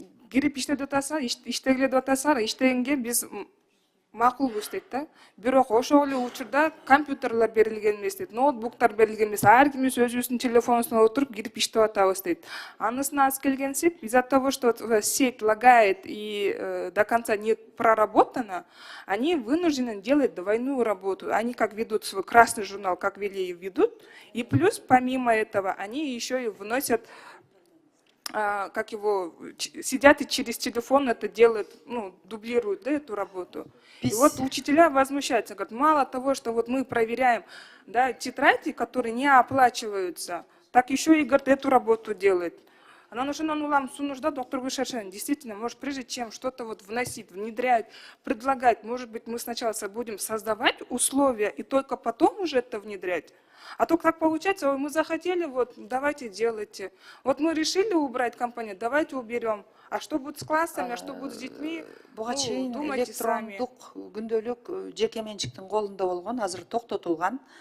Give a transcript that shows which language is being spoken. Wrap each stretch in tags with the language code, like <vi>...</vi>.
<ky>Кирип иштеп атасыңар, иштегиле деп атасыңар, иштегенге биз макулбуз дейт да. Бирок ошол эле учурда компьютерлер берилген эмес дейт, ноутбуктар берилген эмес. Ар кимибиз өзүбүздүн телефонубуздан отуруп кирип иштеп атабыз дейт.</ky> <ru>Анысына аз келгенсип, из-за того, что сеть лагает и до конца не проработана, они вынуждены делать двойную работу. Они как ведут свой красный журнал, как вели и ведут, и плюс помимо этого они еще и вносят как его, сидят и через телефон это делают, ну, дублируют, да, эту работу. И вот учителя возмущаются, говорят, мало того, что вот мы проверяем, да, тетради, которые не оплачиваются, так еще и, говорят, эту работу делает. Она нужна, ну, нам нужна доктор Гульшаршен. Действительно, может, прежде чем что-то вот вносить, внедрять, предлагать, может быть, мы сначала будем создавать условия и только потом уже это внедрять. А то как получается, ой, мы захотели, вот, давайте делайте. Вот мы решили убрать компанию, давайте уберем. А что будет с классами, а что будет с детьми,</ru> <ky>буга ну, чейин</ky> <ru>думайте сами.</ru> <ky>электрондук күндөлүк жеке менчиктин колунда болгон, азыр токтотулган.</ky>